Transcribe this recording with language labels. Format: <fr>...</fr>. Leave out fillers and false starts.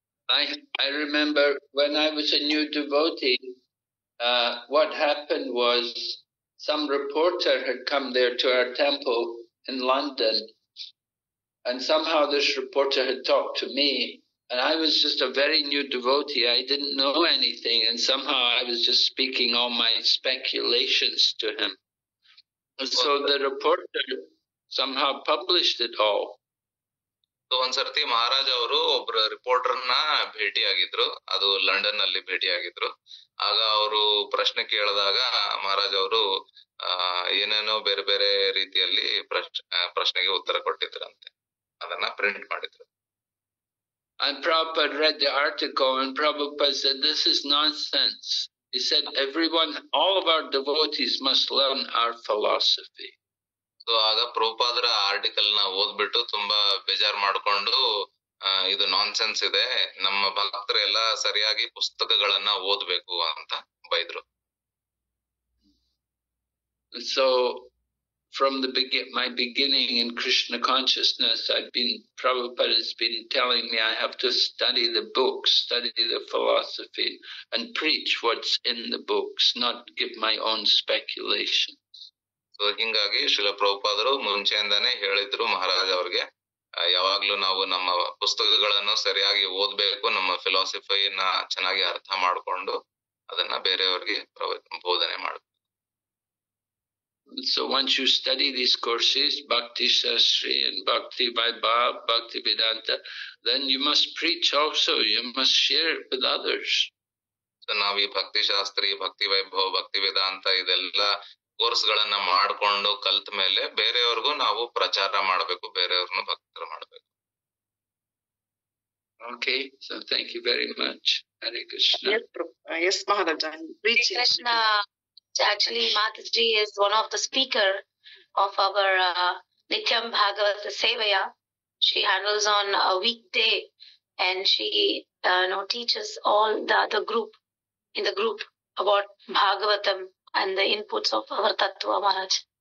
<en>I remember when I was a new devotee, what happened was some reporter had come there to our temple in London, and somehow this reporter had talked to me, and I was just a very new devotee. I didn't know anything, and somehow I was just speaking all my speculations to him. And so the reporter somehow published it all.</en> <kn>ಒಂದ್ಸರ್ತಿ ಮಹಾರಾಜ್ ಅವರು ಒಬ್ರು ರಿಪೋರ್ಟರ್ನ ಭೇಟಿಯಾಗಿದ್ರು, ಅದು London ನಲ್ಲಿ ಭೇಟಿಯಾಗಿದ್ರು. ಆಗ ಅವರು ಪ್ರಶ್ನೆ ಕೇಳಿದಾಗ ಮಹಾರಾಜ್ ಅವರು ಏನೇನೋ ಬೇರೆ ಬೇರೆ ರೀತಿಯಲ್ಲಿ ಪ್ರಶ್ನೆಗೆ ಉತ್ತರ ಕೊಟ್ಟಿದ್ರಂತೆ. ಅದನ್ನ ಪ್ರಿಂಟ್ ಮಾಡಿದ್ರು.</kn> <en>And Prabhupada read the article, and Prabhupada said, "This is nonsense." He said, "Everyone, all of our devotees must learn our philosophy."</en> <kn>So ಆಗ ಪ್ರಭುಪಾದರ ಆರ್ಟಿಕಲ್ ನ ಓದ್ಬಿಟ್ಟು ತುಂಬಾ ಬೇಜಾರ್ ಮಾಡ್ಕೊಂಡು, ಇದು ನಾನ್ಸೆನ್ಸ್ ಇದೆ, ನಮ್ಮ ಭಕ್ತರೆಲ್ಲ ಸರಿಯಾಗಿ ಪುಸ್ತಕಗಳನ್ನ ಓದ್ಬೇಕು ಅಂತ ಬೈದ್ರು.</kn> <en>So from my beginning in Krishna consciousness, Prabhupada has been telling me I have to study the books, study the philosophy, and preach what's in the books, not give my own speculation.</en> <kn>So ಹಿಂಗಾಗಿ ಶ್ರೀಲ ಪ್ರಭುಪಾದರು ಮುಂಚೆಯಿಂದಾನೇ ಹೇಳಿದ್ರು ಮಹಾರಾಜ್ ಅವ್ರಿಗೆ, ಯಾವಾಗ್ಲೂ ನಾವು ನಮ್ಮ ಪುಸ್ತಕಗಳನ್ನು ಸರಿಯಾಗಿ ಓದ್ಬೇಕು, ನಮ್ಮ ಫಿಲಾಸಫಿಯನ್ನ ಚೆನ್ನಾಗಿ ಅರ್ಥ ಮಾಡ್ಕೊಂಡು ಅದನ್ನ ಬೇರೆಯವ್ರಿಗೆ ಬೋಧನೆ ಮಾಡ್ಬೇಕು.</kn> <en>So once you study these courses, Bhakti Shastri and Bhakti Vaibhava, Bhakti Vedanta, then you must preach also, you must share it with others.</en> <kn>So ನಾವ್ ಈ ಭಕ್ತಿ ಶಾಸ್ತ್ರಿ, ಭಕ್ತಿ ವೈಭವ, ಭಕ್ತಿ ವೇದಾಂತ ಇದೆಲ್ಲ ಕೋರ್ಸ್ ಗಳನ್ನ ಮಾಡ್ಕೊಂಡು ಕಲ್ತ ಮೇಲೆ ಬೇರೆಯವ್ರಿಗೂ ನಾವು ಪ್ರಚಾರ ಮಾಡಬೇಕು, ಬೇರೆಯವ್ರನ್ನು ಭಕ್ತರ ಮಾಡಬೇಕು.</kn> <en>Okay, so thank you very much. Hare Krishna. Yes, Maharaj. Krishna, actually Mataji is one of the speaker of our Nityam Bhagavata Sevaya. She handles on a weekday, and she teaches all the other group in the group about Bhagavatam and the inputs of our Tattva, Maharaj.</en>